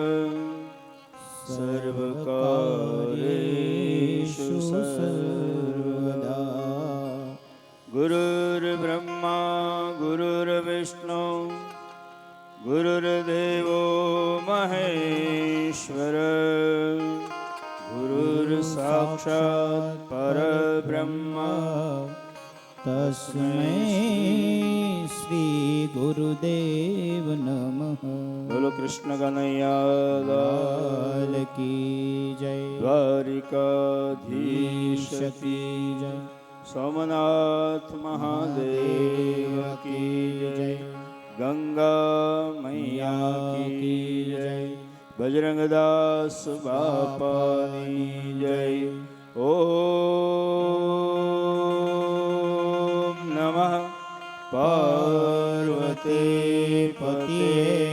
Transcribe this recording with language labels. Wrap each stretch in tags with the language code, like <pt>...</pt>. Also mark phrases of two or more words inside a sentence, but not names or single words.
<sa>सर्वकार्येषु सर्वदा गुरुर्ब्रह्मा गुरुर्विष्णु गुरुर्देवो महेश्वर गुरुर्साक्षात् परब्रह्म तस्मै श्री गुरुदेव नमः</sa> <hi>बोलो कृष्ण कन्हैया लाल की जय द्वारिकाधीश की जय सोमनाथ महादेव की जय गंगा मैया की जय</hi> <gu>બજરંગદાસ બાપાની જય</gu> <sa>ओम नमः पार्वती पते</sa>